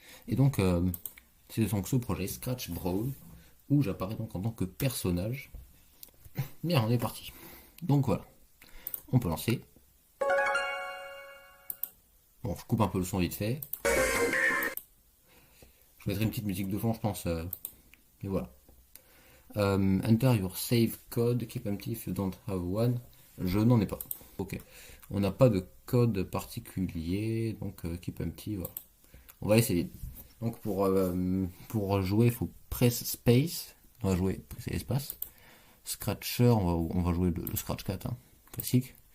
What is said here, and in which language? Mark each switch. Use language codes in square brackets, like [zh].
[fr] Et donc, c'est donc ce projet, Scratch Brawl, où j'apparais donc en tant que personnage. Bien, on est parti. Donc voilà, on peut lancer. Bon, je coupe un peu le son vite fait. Je mettrai une petite musique de fond, je pense. Et voilà. [en] Enter your save code, keep empty if you don't have one. [fr] Je n'en ai pas. Ok. On n'a pas de code particulier, donc [en] keep empty, [fr] voilà. On va essayer. Donc pour jouer, il faut [en] press space. [fr] On va jouer, c'est espace. Scratcher, on va jouer le Scratch 4, hein, classique.